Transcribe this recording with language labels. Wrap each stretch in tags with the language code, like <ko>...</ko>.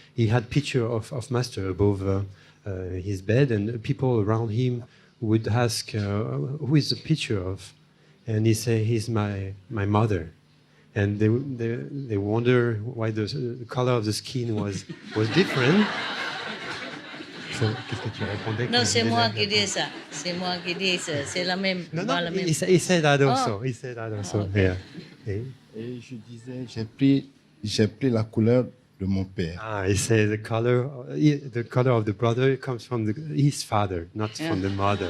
<en>He had picture of Master above his bed, and people around him would ask, "Who is the picture of?" And he say, "He's my mother." And they wonder why the color of the skin was different.</en> <fr>So, qu'est-ce que tu répondais? Non, c'est moi qui dis ça. C'est moi qui dis ça. C'est la même.</fr> <en>No,</en> <fr>pas la même.</fr> <en>he said that also. Oh. He said that also. Okay. Yeah. Okay.</en> <fr>Et je disais, j'ai pris la couleur de mon père.</fr> <en>He said the color of the brother comes from his father, not from the mother.</en>